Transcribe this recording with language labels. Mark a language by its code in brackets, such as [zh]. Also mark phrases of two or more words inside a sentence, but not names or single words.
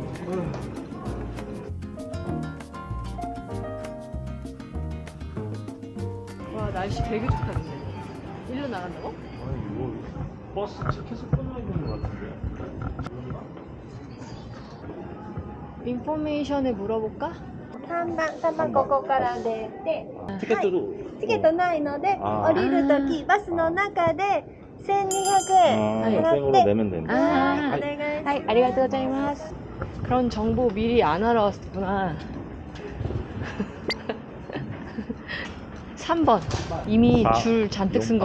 [ko] 와 날씨 되게 좋다는데. 일로 나간다고? 아니 이거 버스 티켓을 끊어 있는 것 같은데. 인포메이션에 물어볼까? [ja] 3 番ここから出て、 [ko] 티켓도 [ja] チケットないので、あ降りるときバスの中で1200円 [ko] 생으로 [ja] 払って、 [ko] 내면 된다. [ja] はい、お願いします。はい、ありがとうございます. [ko] 그런 정보 미리 안 알아왔구나. 3번. 이미 아, 줄 잔뜩 쓴 것